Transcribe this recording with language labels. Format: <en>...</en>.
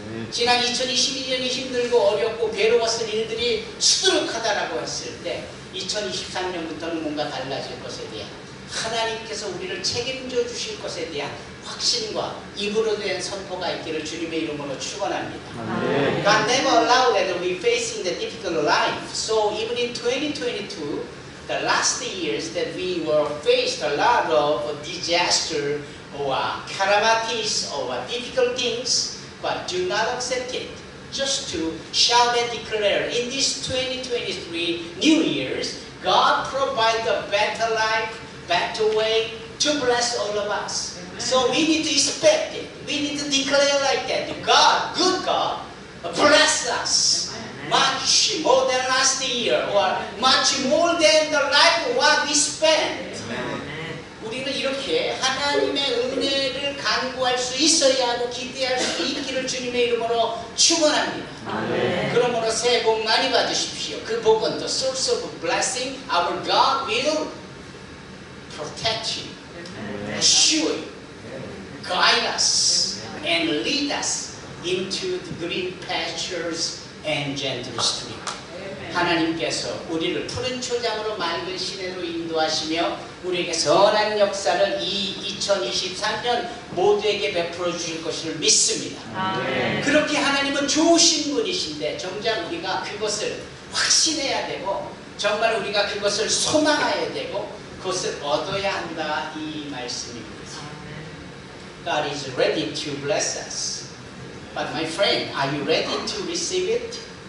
<ko>지난 2022년이 힘들고 어렵고 괴로웠을 일들이 수두룩하다라고 했을 때 2023년부터는 뭔가 달라질 것에 대한, 하나님께서 우리를 책임져 주실 것에 대한 확신과 입으로 된 선포가 있기를 주님의 이름으로 축원합니다.</ko> <en>God never allowed that we facing the difficult life. So even in 2022, the last years that we were faced a lot of disaster or calamities or difficult things, but do not accept it. Just to shout and declare in this 2023 New Year's, God provide a better life, better way to bless all of us. So we need to expect it. We need to declare like that. God, good God, bless us much more than last year, or much more than the life what we spent.</en> <ko>우리는 이렇게 하나님의 은혜를 간구할 수 있어야 하고 기대할 수 있기를 주님의 이름으로 축원합니다. 그러므로 새해 복 많이 받으십시오. 그 복은</ko> <en>the source of blessing. Our God will protect you, assure you, guide us, and lead us into the green pastures and gentle stream.</en> <ko>하나님께서 우리를 푸른 초장으로 맑은 시내로 인도하시며 우리에게 선한 역사를 이 2023년 모두에게 베풀어 주실 것을 믿습니다. 그렇게 하나님은 좋으신 분이신데 정작 우리가 그것을 확신해야 되고 정말 우리가 그것을 소망해야 되고 그것을 얻어야 한다 이 말씀입니다.</ko> <en>God is ready to bless us. But my friend, are you ready to receive it?</en>